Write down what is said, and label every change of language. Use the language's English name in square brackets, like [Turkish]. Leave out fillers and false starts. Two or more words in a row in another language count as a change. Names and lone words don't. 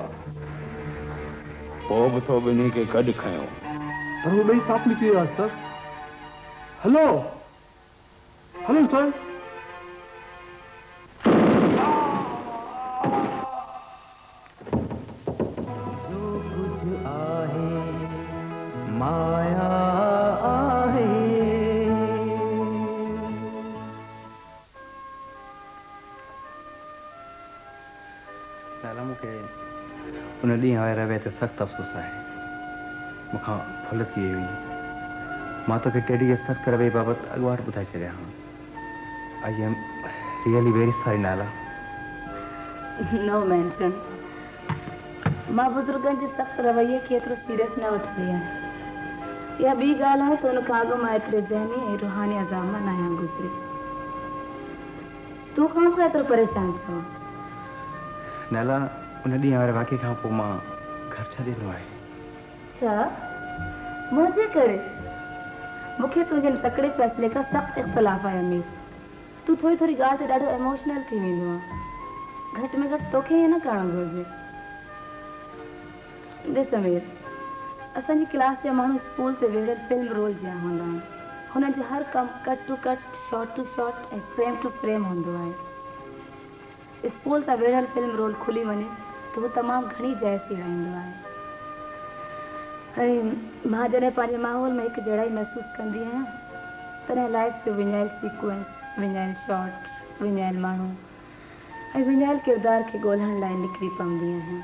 [Sindhi] पोइ बि तो ॿिन्ही खे गॾु खयो। पर वो ॿई साफ़ निकिरी विया सर। [English] Hello hello sir. [Sindhi] जो कुछ आहे माया आहे। मूंखे उन ॾींहुं आए रवे ते सख़्तु अफ़सोस आहे। मूंखां भुल थी वई हुई। मां तोखे टेडी खे सख़्तु रवे बाबति अॻुवाट ॿुधाए छॾिया हा। [English] I am really very sorry Nala. No mention. [Sindhi] मां बुज़ुर्गनि जे सख़्तु रवैये खे एतिरो सीरियस न वठंदी आहियां। इहा ॿी ॻाल्हि आहे त उन खां अॻु मां एतिरे ज़हनी ऐं रूहानी अज़ाब मां न आहियां गुज़री। तूं खां एतिरो परेशान छो? नाला उन ॾींहुं वारे वाक़े खां पोइ मां घर छॾे ॾिनो आहे। छा मुंहिंजे करे? मूंखे तुंहिंजे तकिड़े फ़ैसिले खां सख़्तु इख़्तिलाफ़ आहे अमीर। तूं थोरी थोरी ॻाल्हि ते ॾाढो इमोशनल थी वेंदो आहे। घटि में घटि तोखे ईअं न करणु घुरिजे। ॾिस अमीर, असांजी क्लास जा माण्हू स्कूल ते वेड़ियल [English] film roll [Sindhi] जा हूंदा आहिनि। हुननि जो हर कमु [English] cut to cut, shot to shot [Sindhi] ऐं [English] frame to frame [Sindhi] हूंदो आहे। स्कूल तां वेड़ियल [English] film roll [Sindhi] खुली वञे त उहो तमामु घणी जाइ सीड़ाईंदो आहे। ऐं मां जॾहिं पंहिंजे माहौल में हिकु जहिड़ा महसूसु कंदी आहियां तॾहिं लाइफ जो विञायल सीक्वेंस, विञायल शॉट, विञायल माण्हू ऐं विञायल किरदार खे ॻोल्हण लाइ निकिरी पवंदी आहियां।